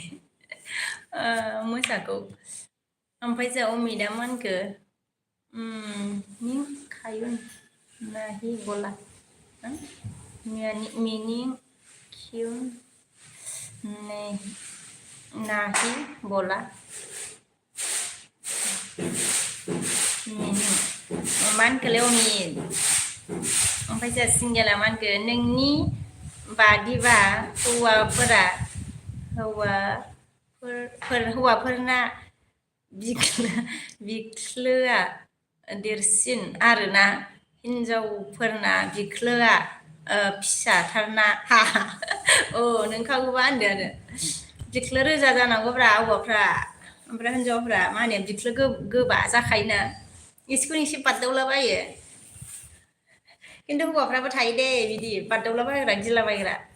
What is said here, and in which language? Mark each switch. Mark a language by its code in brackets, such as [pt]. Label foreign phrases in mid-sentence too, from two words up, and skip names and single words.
[brx] मोसाखौ ओमफ्राय जों अमिदा मा होनखो खायुन [hi] नाहि बोला मीनिंग क्यों नहीं बोला [brx] मा होनखोलै अमित ओमफ्राय जोंहा सिंगेला मा होनखो नोंनि बादिबा हौवाफोरना बिख्लोआ देरसिन आरोना हिनजावफोरना बिख्लोआ फिसाथारना नोंखागौबा होनदो आरो बिख्लो रोजा जानांगौब्रा हौवाफ्रा ओमफ्राय हिनजावफ्रा मा होनो बिख्लो गोबा जाखायोना एसेखौनो एसे बारदावलाबायो खिन्थु हौवाफ्राबो थायो दे बिदि बारदावलाबायग्रा गिलाबायग्रा